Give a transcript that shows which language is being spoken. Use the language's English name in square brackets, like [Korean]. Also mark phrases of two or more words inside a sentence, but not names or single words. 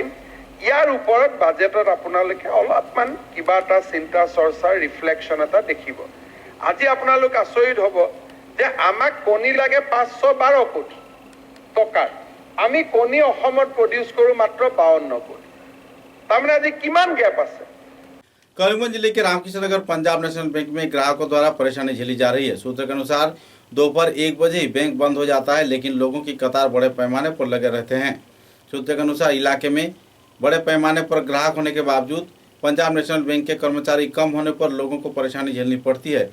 [Assamese] ইয়াৰ ওপৰত বাজেটত আপোনালোকে অলপমান কিবা এটা চিন্তা চৰ্চাৰ ৰিফ্লেকশ্যন এটা দেখিব। আজি আপোনালোক আচৰিত হ'ব যে আমাক কণী লাগে 512 কোটি টকাৰ, আমি কণী অসমত প্ৰডিউচ কৰোঁ মাত্ৰ 52 কোটি। তাৰমানে আজি কিমান গেপ আছে। [Hindi] करीमगंज जिले के रामकृष्ण नगर पंजाब नेशनल बैंक में ग्राहकों द्वारा परेशानी झेली जा रही है। सूत्र के अनुसार दोपहर 1 बजे ही बैंक बंद हो जाता है, लेकिन लोगों की कतार बड़े पैमाने पर लगे रहते हैं। सूत्र के अनुसार इलाके में बड़े पैमाने पर ग्राहक होने के बावजूद पंजाब नेशनल बैंक के कर्मचारी कम होने पर लोगों को परेशानी झेलनी पड़ती है।